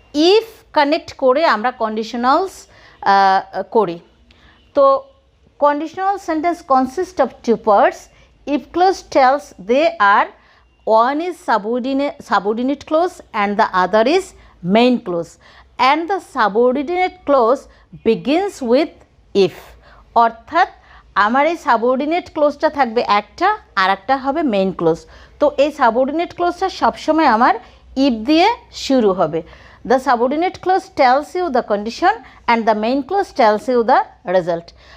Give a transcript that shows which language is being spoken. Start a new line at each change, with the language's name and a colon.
Bangla: If connect করে আমরা conditionals করি।
English: তো conditional sentence consist of two parts. If clause tells they are one is subordinate clause and the other is main clause, and the subordinate clause begins with if.
Bangla: অর্থাৎ আমার এই subordinate ক্লোজটা থাকবে একটা, আর একটা হবে মেইন ক্লোজ। তো এই subordinate ক্লোজটা সবসময় আমার ইফ দিয়ে শুরু হবে।
English: The subordinate clause tells you the condition and the main clause tells you the result.